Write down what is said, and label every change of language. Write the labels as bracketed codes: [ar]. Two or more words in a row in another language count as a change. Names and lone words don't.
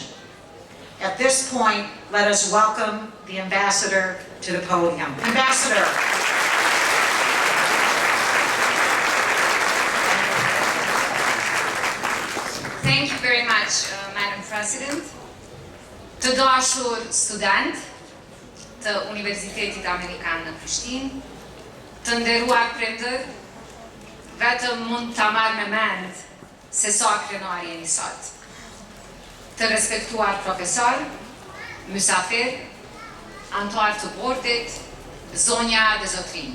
[en] At this point, let us welcome the ambassador to the podium. Ambassador. Thank you very much, Madam President. [sq] Të dashur student të Universitetit Amerikan në Prishtinë, të nderuar prindër, vetëm mund ta marr me mend se sa krenar jeni sot. Të respektuar profesor, mysafir, antar të bordit, zonja dhe zotrin.